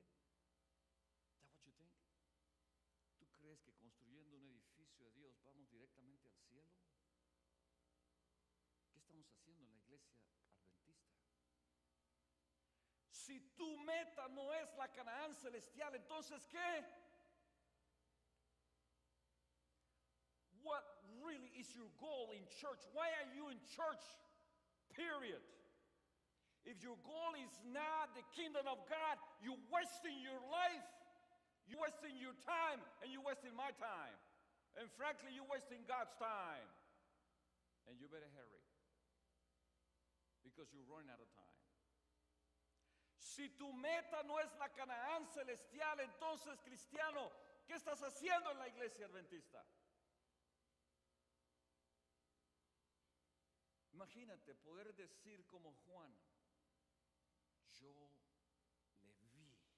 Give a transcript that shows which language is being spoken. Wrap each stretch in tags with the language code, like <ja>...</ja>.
<en>¿Is that what you think?</en> <es>¿Tú crees que construyendo un edificio de Dios vamos directamente al cielo? ¿Qué estamos haciendo en la iglesia adventista? Si tu meta no es la Canaán celestial, entonces ¿qué?</es> <en>What really is your goal in church? Why are you in church? Period. If your goal is not the kingdom of God, you're wasting your life, you're wasting your time, and you're wasting my time. And frankly, you're wasting God's time. And you better hurry, because you're running out of time.</en> <es>Si tu meta no es la Canaán celestial, entonces, cristiano, ¿qué estás haciendo en la iglesia adventista? Imagínate poder decir como Juan, yo le vi.</es>